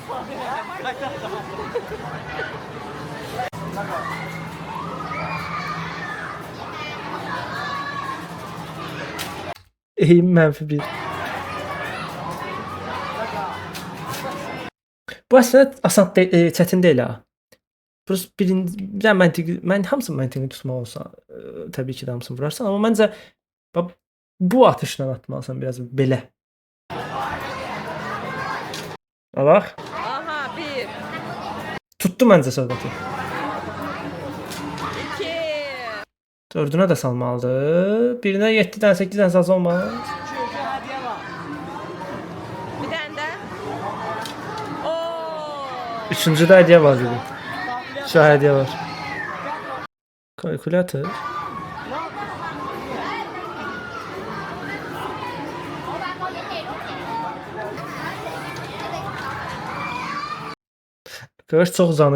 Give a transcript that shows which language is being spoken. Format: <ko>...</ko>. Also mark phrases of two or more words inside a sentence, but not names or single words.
<tr>Eğim -1.</tr> <az>Bu aslında asan çətin deyil ha. Burası birinci yəni məntiqi, mən hamısını məntiqi tutmaq olsa təbii ki, də hamısını vurarsan, amma məncə bu atışla atmalısan biraz belə. Bax, Aha, 1, tutdu məncə söhbəti. 2, 4-ünə də salmalıdır. Birinə 7 dənə 8 dənə salsa olmaz.</az> <tr>hediye var. bir tane de. Oo.</tr> <az>Üçüncüdə hədiyyə var dedim. Şu hədiyyə var. Kalkulator. Görüş çox uzanır.</az>